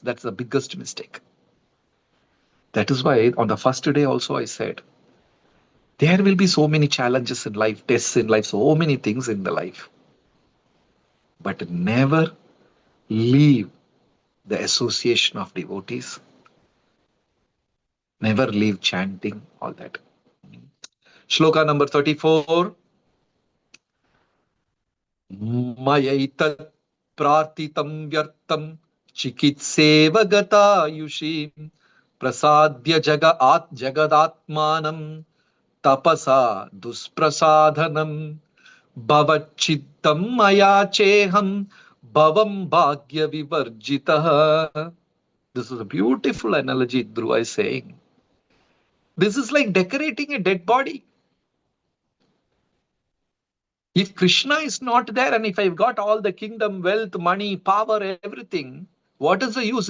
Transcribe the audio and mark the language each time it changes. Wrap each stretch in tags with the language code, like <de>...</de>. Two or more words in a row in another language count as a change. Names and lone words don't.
<en>That's the biggest mistake. That is why on the first day also I said, there will be so many challenges in life, tests in life, so many things in the life. But never leave the association of devotees. Never leave chanting, all that. Shloka number 34.</en> <sa>मयैतत् प्रार्थितं व्यर्थं चिकित्सेव गतायुषि प्रसाद्य जगदात्मानं तपसा दुष्प्रसादनम् भवचित्तं मया चेहं भवं भाग्य विवर्जितः.</sa> <en>This is a beautiful analogy Dhruva is saying. This is like decorating a dead body. If Krishna is not there and if I've got all the kingdom, wealth, money, power, everything, what is the use?</en>